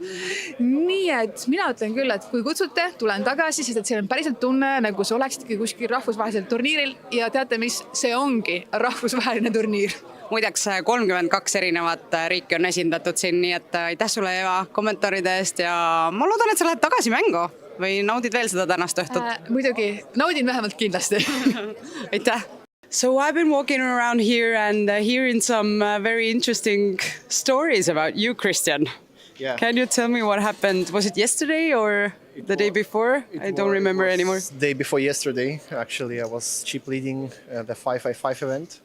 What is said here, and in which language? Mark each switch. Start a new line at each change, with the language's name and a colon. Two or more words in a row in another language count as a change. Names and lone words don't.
Estonian: Nii et mina ütlen küll, et kui kutsute, tulen tagasi, sest et see on päriselt tunne, nagu sa oleksidki kuskil rahvusvahelisel turniiril ja teate mis, see ongi rahvusvaheline turniir. Muideks 32 erinevat riiki on esindatud siin, nii et aitäh sulle Eva kommentaaride eest ja ma loodan, et sa lähed tagasi mängu või naudid veel seda tänast õhtut? Muidugi, naudin vähemalt kindlasti. Aitäh!
English: So I've been walking around here and hearing some very interesting stories about you, Christian. Yeah. Can you tell me what happened? Was it yesterday or the day before? I don't remember anymore. Day before yesterday, actually, I was chip leading the 5x5 event.